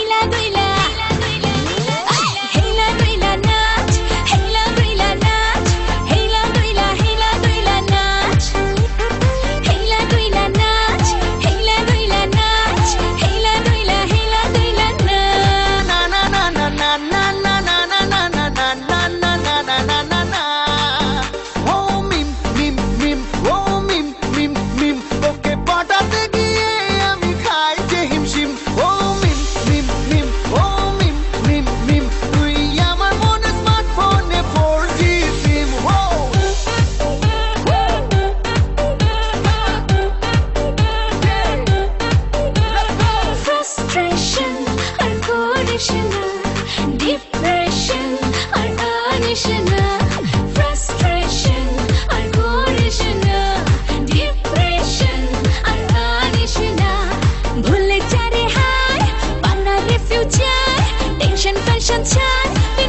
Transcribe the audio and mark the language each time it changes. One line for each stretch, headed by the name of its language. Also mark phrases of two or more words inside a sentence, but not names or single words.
Bangla: হেলা দইলা নাচ হেলা দইলা নাচ হেলা দইলা নাচ হেলা দইলা নাচ হেলা দইলা নাচ হেলা দইলা নাচ na na na na na na na na na na na na na na na na na na oh mim mim mim oh mim mim mim তোকে পটাতে গিয়ে আমি খাই যে হিমশিম oh mim mim mim oh mim mim mim তুই আমার মনে স্মার্টফোনে 4G সিম oh frustration আর করিস না depression আর আনিস না frustration আর করিস না depression আর আনিস না ভুলে যা রে হায় বানা রে
English: future tension
Bangla: ফেনশন ছাড়